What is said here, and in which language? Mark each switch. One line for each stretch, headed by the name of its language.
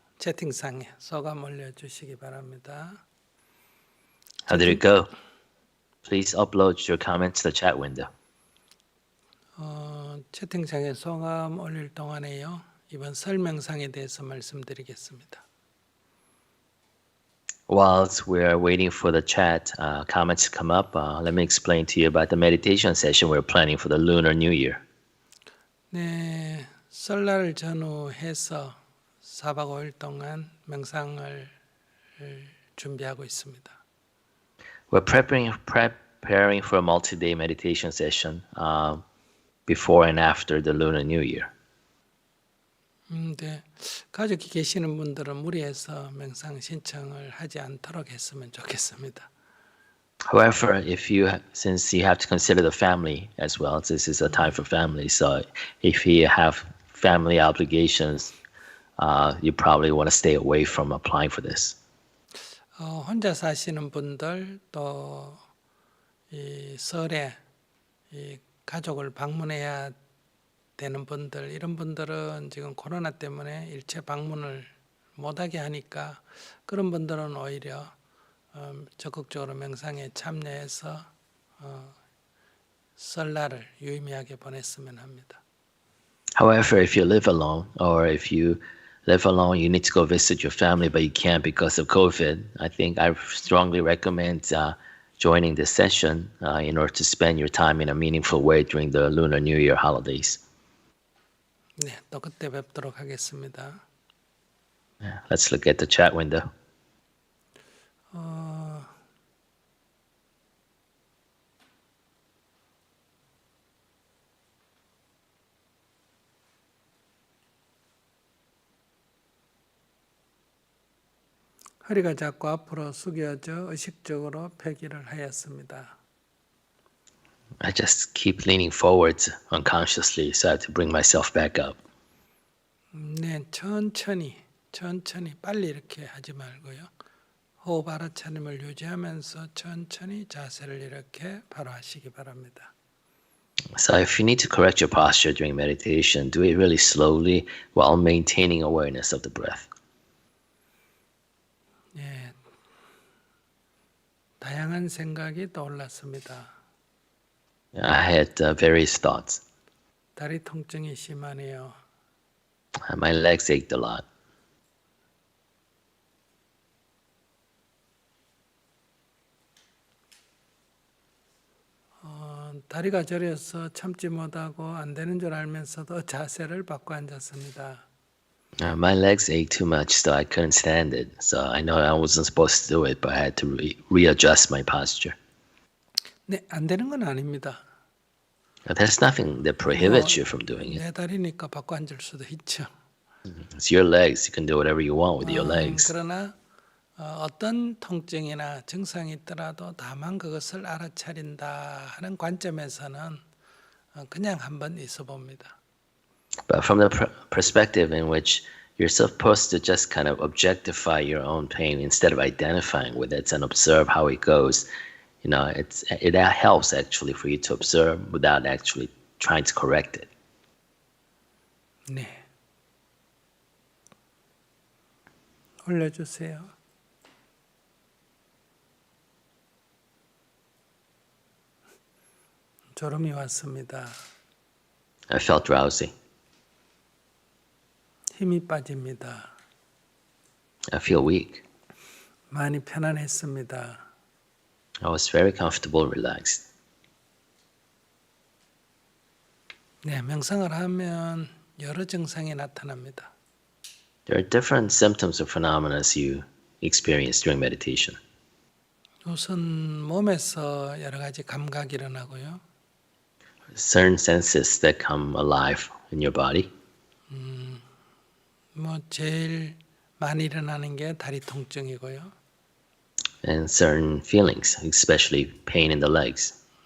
Korean: 채팅창에 소감 올려주시기 바랍니다.
English: How did it go? Please upload your comments to the chat window.
Korean: 채팅창에 소감 올릴 동안에요. 이번 설명상에 대해서 말씀드리겠습니다.
English: Whilst we're waiting for the chat comments to come up, let me explain to you about the meditation session we're planning for the Lunar New Year.
Korean: 네, 설날을 전후해서 4박 5일 동안 명상을 준비하고 있습니다.
English: We're preparing for a multi-day meditation session before and after the Lunar New Year.
Korean: 네, 가족이 계시는 분들은 무리해서 명상 신청을 하지 않도록 했으면 좋겠습니다.
English: However, since you have to consider the family as well, this is a time for family. So if you have family obligations, you probably want to stay away from applying for this.
Korean: 혼자 사시는 분들 또 이 설에 이 가족을 방문해야 되는 분들 이런 분들은 지금 코로나 때문에 일체 방문을 못하게 하니까 그런 분들은 오히려 적극적으로 명상에 참여해서 설날을 유의미하게 보냈으면 합니다.
English: However, if you live alone or if you live alone, you need to go visit your family, but you can't because of COVID. I think I strongly recommend joining this session in order to spend your time in a meaningful way during the Lunar New Year holidays.
Korean: 네, 또 그때 뵙도록 하겠습니다.
English: Let's look at the chat window.
Korean: 허리가 자꾸 앞으로 숙여져 의식적으로 폐기를 하였습니다.
English: I just keep leaning forward unconsciously, so I have to bring myself back up.
Korean: 네, 천천히 빨리 이렇게 하지 말고요. 호흡 알아차림을 유지하면서 천천히 자세를 이렇게 바로 하시기 바랍니다.
English: So if you need to correct your posture during meditation, do it really slowly while maintaining awareness of the breath.
Korean: 예, 다양한 생각이 떠올랐습니다.
English: I had various thoughts.
Korean: 다리 통증이 심하네요.
English: My legs ached a lot.
Korean: 다리가 저려서 참지 못하고 안 되는 줄 알면서도 자세를 바꿔 앉았습니다.
English: My legs ached too much, so I couldn't stand it. So I know I wasn't supposed to do it, but I had to readjust my posture.
Korean: 네, 안 되는 건 아닙니다.
English: There's nothing that prohibits you from doing it.
Korean: 내 다리니까 바꿔 앉을 수도 있죠.
English: It's your legs. You can do whatever you want with your legs.
Korean: 그러나 어떤 통증이나 증상이 있더라도 다만 그것을 알아차린다 하는 관점에서는 그냥 한번 있어 봅니다.
English: But from the perspective in which you're supposed to just kind of objectify your own pain instead of identifying with it and observe how it goes, you know, it helps actually for you to observe without actually trying to correct it.
Korean: 네. 올려주세요. 졸음이 왔습니다.
English: I felt drowsy.
Korean: 힘이 빠집니다.
English: I feel weak.
Korean: 많이 편안했습니다.
English: I was very comfortable, relaxed.
Korean: 네, 명상을 하면 여러 증상이 나타납니다.
English: There are different symptoms or phenomena as you experience during meditation.
Korean: 우선 몸에서 여러 가지 감각이 일어나고요.
English: Certain senses that come alive in your body.
Korean: 뭐 제일 많이 일어나는 게 다리 통증이고요.
English: And certain feelings, especially pain in the legs.